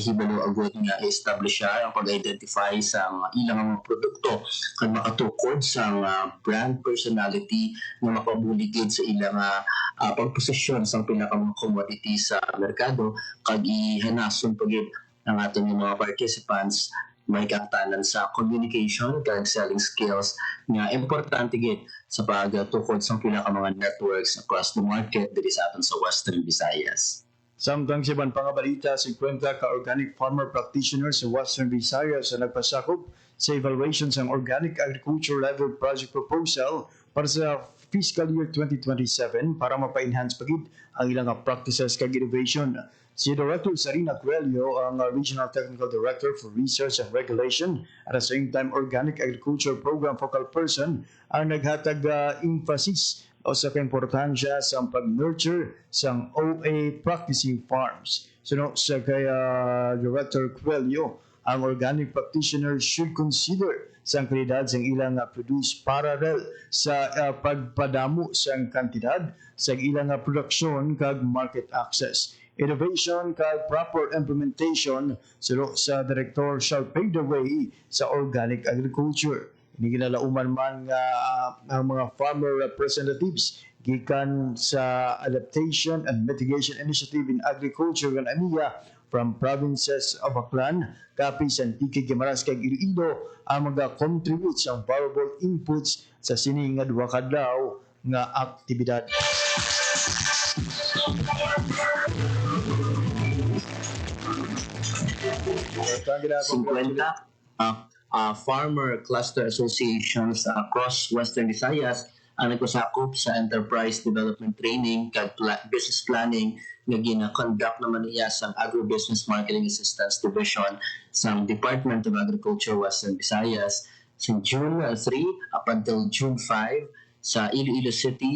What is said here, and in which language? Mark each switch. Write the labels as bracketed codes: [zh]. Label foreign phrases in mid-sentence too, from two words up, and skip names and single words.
[hil] ihibalo agad nga i-establish siya ang pag-identify sa ilang mga produkto kag makatukod sa brand personality nga makabuligid sa ilang pagposisyon sa pila ka mga commodity sa merkado kag ihanason pagid ang aton mga participants may kaktanan sa communication kag [en] selling skills [hil] nga importante gid sa pagtukod sa pila ka mga networks [en] across the market [hil] diri sa aton sa Western Visayas. Samtang sa ibang pangabalita, 50 ka- [en] organic farmer practitioners [hil] sa Western Visayas na nagpasakop sa evaluation ng Organic Agriculture Level Project Proposal para sa [en] fiscal year [hil] 2027 para mapa-enhance pagid ang ilang practices kag innovation. Si Director Sarina Coelho, ang Regional Technical Director for Research and Regulation [en] at the same time [hil] Organic Agriculture Program Focal Person, ang naghatag emphasis o sa kaimportansya sa pag-nurture sa OA [en] practicing farms. [hil] Sa kaya Director Coelho, ang [en] organic practitioners should consider [hil] sa kalidad sa ilang produce parallel sa pagpadamo sa kantidad sa ilang produksyon kag [en] market access. Innovation kag proper implementation sa Director shall pave the way sa organic agriculture. [hil] Ginalauman man nga ang mga [en] farmer representatives [hil] gikan sa Adaptation and Mitigation Initiative in Agriculture ng AMIA [en] from provinces of [hil] Aklan, Capiz, Antique, Guimaras kag Iloilo ang mag-contribute sa [en] valuable inputs [hil] sa sini nga duha kadlaw nga aktibidad. [en] Farmer cluster associations across [hil] Western Visayas ang nagpasakop sa [en] enterprise development training [hil] kag [en] business planning [hil] nga gina-conduct naman niya sa Agribusiness Marketing Assistance Division sa Department of Agriculture Western Visayas sa June 3 [en] up until [hil] June 5 sa Iloilo City.